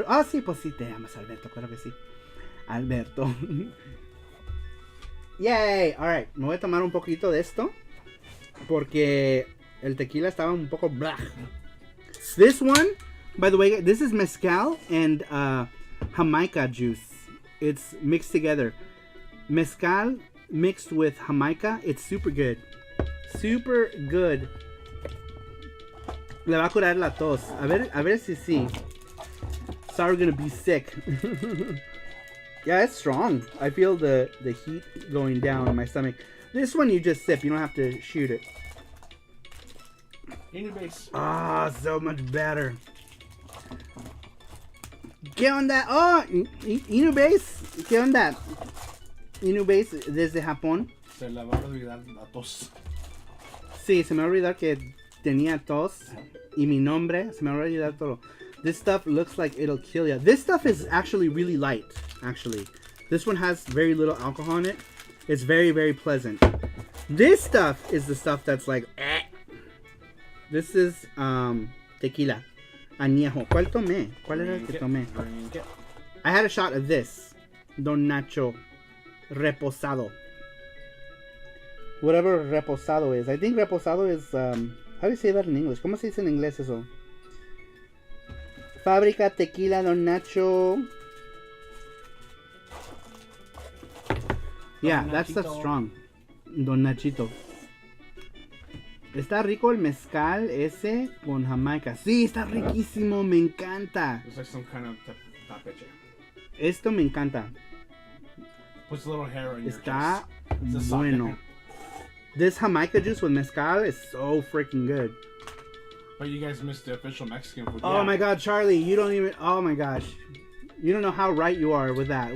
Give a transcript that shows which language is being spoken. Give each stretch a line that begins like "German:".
Spanish: Sí, pues sí te llamas Alberto, claro que sí. Alberto.
English: Yay. Alright,
Spanish: me voy a tomar un poquito de esto. Porque El tequila estaba un poco blah.
English: This one, by the way, this is mezcal and Jamaica juice. It's mixed together. Mezcal mixed with Jamaica. It's super good. Super good.
Spanish: Le va a curar la tos. A ver si sí.
English: Sorry, gonna be sick. Yeah, it's strong. I feel the heat going down in my stomach. This one you just sip. You don't have to shoot it. In your base. Ah, so much better.
Spanish: ¿Qué onda? Oh, Inubase. ¿Qué onda? Inubase desde Japón. Se le va a olvidar la tos. Sí, se me va a olvidar que tenía tos y mi nombre. Se me va a olvidar todo.
English: This stuff looks like it'll kill you. This stuff is actually really light, actually. This one has very little alcohol in it. It's very, very pleasant. This stuff is the stuff that's like, eh. This is tequila.
Spanish: Añejo. ¿Cuál tomé? ¿Cuál era el que tomé?
English: I had a shot of this. Don Nacho. Reposado. Whatever reposado is. I think reposado is, how do you say that in English?
Spanish: ¿Cómo se dice en inglés eso? Fábrica Tequila Don Nacho.
English: Yeah, that stuff's strong. Don Nachito.
Spanish: Está rico el mezcal ese con Jamaica. Sí, está riquísimo, me encanta.
English: It's like some kind of tapeche.
Spanish: Esto me encanta.
English: Puts a little hair on your
Spanish: Está
English: chest.
Spanish: bueno.
English: This Jamaica juice with mezcal is so freaking good. But you guys missed the official Mexican food. Oh my god, Charlie, you don't even... Oh my gosh. You don't know how right you are with that.